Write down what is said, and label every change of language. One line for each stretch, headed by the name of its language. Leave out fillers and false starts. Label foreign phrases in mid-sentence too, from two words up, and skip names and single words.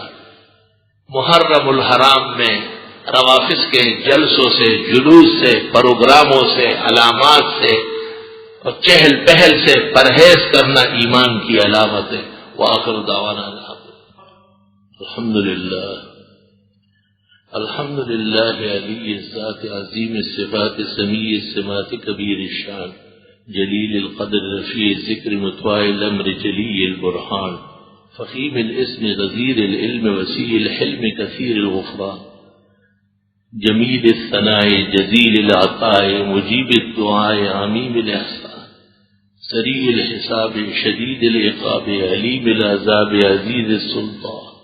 Urdu: محرم الحرام میں روافظ کے جلسوں سے، جلوس سے، پروگراموں سے، علامات سے اور چہل پہل سے پرہیز کرنا ایمان کی علامت ہے۔
Arabic: وآخر دعوانا الحمدللہ الحمدللہ علی الذات عظیم الصفات سمیع السمات کبیر الشان جلیل القدر رفیع الذکر مطواع الامر جلی البرہان فخیم الاسم غزیر العلم وسیع الحلم کثیر الغفران جمیل الثناء جزیل العطاء مجیب الدعاء عمیم الاحسان سریع الحساب شدید العقاب علیم العذاب عزیز السلطان